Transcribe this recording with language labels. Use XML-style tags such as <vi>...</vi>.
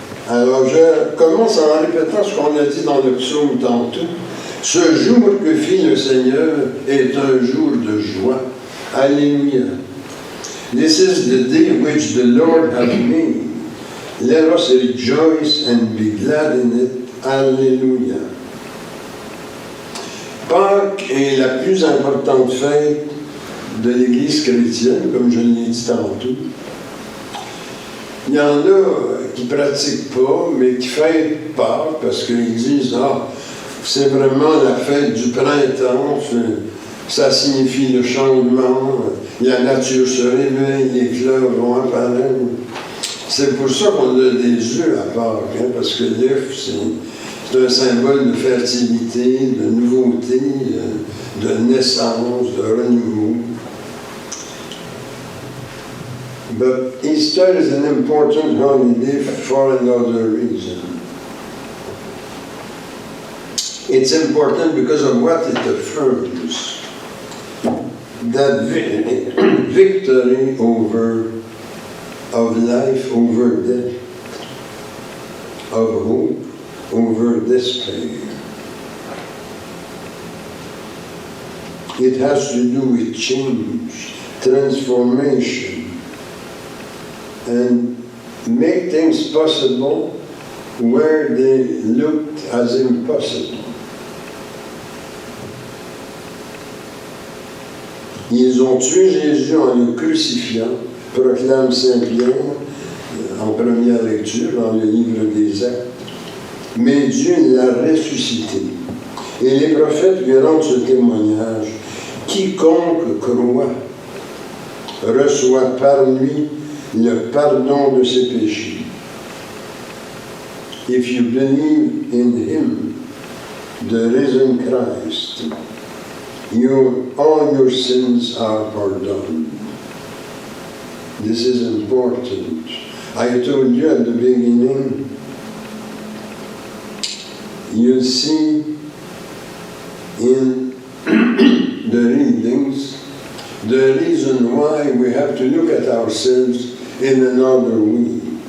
<fr>Alors, je commence en répétant ce qu'on a dit dans le psaume tantôt. Ce jour que fit le Seigneur est un jour de joie. Alléluia.</fr> <en>This is the day which the Lord hath made. Let us rejoice and be glad in it.</en> <fr>Alléluia. Pâques est la plus importante fête de l'Église chrétienne, comme je l'ai dit tantôt. Il y en a qui ne pratiquent pas, mais qui fêtent Pâques parce qu'ils disent « Ah, c'est vraiment la fête du printemps, ça signifie le changement, la nature se réveille, les fleurs vont apparaître. » C'est pour ça qu'on a des œufs à Pâques, hein, parce que l'œuf, c'est un symbole de fertilité, de nouveauté, de naissance, de renouveau.</fr> <en>But Easter is an important holiday for another reason. It's important because of what it affirms. That victory of life over death, of hope over despair. It has to do with change, transformation, and make things possible where they looked as impossible.</en> <fr>Ils ont tué Jésus en le crucifiant, proclame Saint Pierre en première lecture dans le livre des Actes. mais Dieu l'a ressuscité. Et les prophètes lui rendent ce témoignage. Quiconque croit reçoit par lui le pardon de ses péchés.</fr> <en>If you believe in him, the risen Christ, all your sins are pardoned. This is important. I told you at the beginning, you'll see in the readings the reason why we have to look at ourselves in another way.</en>